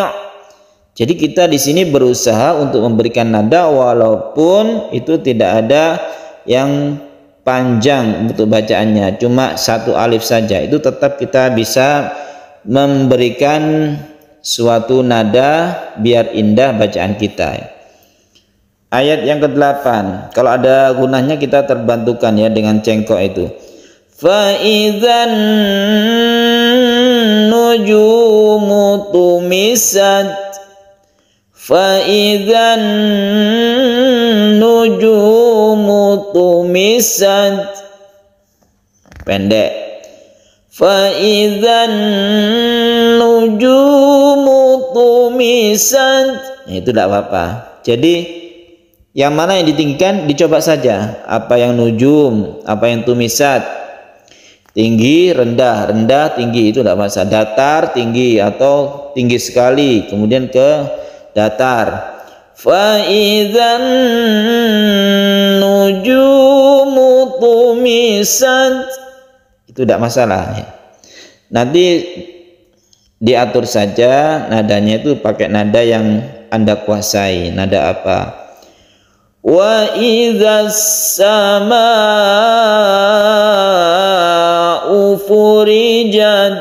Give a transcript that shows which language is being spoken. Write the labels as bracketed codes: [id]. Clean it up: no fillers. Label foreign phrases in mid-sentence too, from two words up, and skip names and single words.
[id] Jadi kita di sini berusaha untuk memberikan nada walaupun itu tidak ada yang panjang untuk bacaannya, cuma satu alif saja, itu tetap kita bisa memberikan suatu nada biar indah bacaan kita. Ayat yang ke-8, kalau ada gunanya kita terbantukan ya dengan cengkok itu. [ar] فإذا النجوم طمست. فإذا النجوم طمست. [id] Pendek. [ar] فإذا النجوم طمست. [id] Itu tidak apa-apa. Jadi yang mana yang ditinggikan dicoba saja. Apa yang nujum, apa yang tumisat. Tinggi, rendah, rendah, tinggi, itu tidak masalah. Datar, tinggi atau tinggi sekali, kemudian ke datar. [ar] فإذا النجوم طمست. [id] Itu tidak masalah ya. Nanti diatur saja nadanya itu pakai nada yang Anda kuasai. Nada apa? [ar] وإذا السماء فرجت.